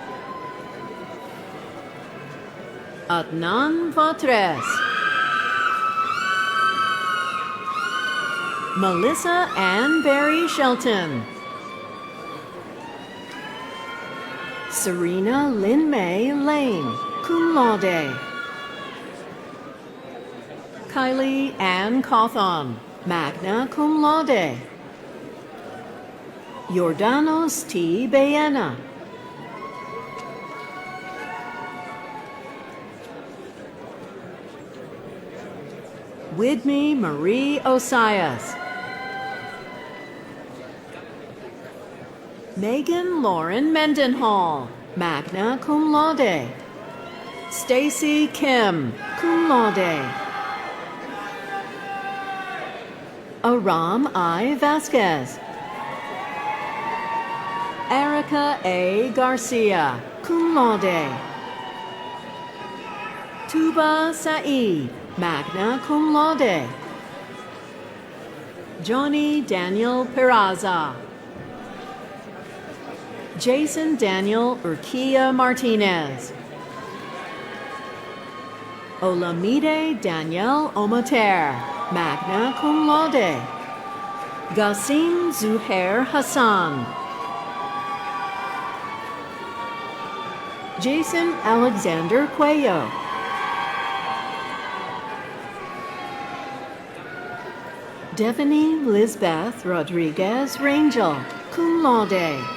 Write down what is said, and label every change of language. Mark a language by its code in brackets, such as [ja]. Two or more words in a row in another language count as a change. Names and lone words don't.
[en] Adnan Vatres. Melissa Ann Barry Shelton. Serena Lynn May Lane, [la] cum laude. [en] Kylie Ann Cawthon, [la] magna cum laude. [en] Jordanos T. Baena. Widme Marie Osias. Megan Lauren Mendenhall, [la] magna cum laude. [en] Stacy Kim, [la] cum laude. [en] Aram I. Vasquez. Erica A. Garcia, [la] cum laude. [en] Tuba Saeed, [la] magna cum laude. [en] Johnny Daniel Peraza. Jason Daniel Urquia Martinez. Olamide Danielle Omater, [la] magna cum laude. [en] Gassim Zuhair Hassan. Jason Alexander Cuello. Devany Lisbeth Rodriguez Rangel, [la] cum laude.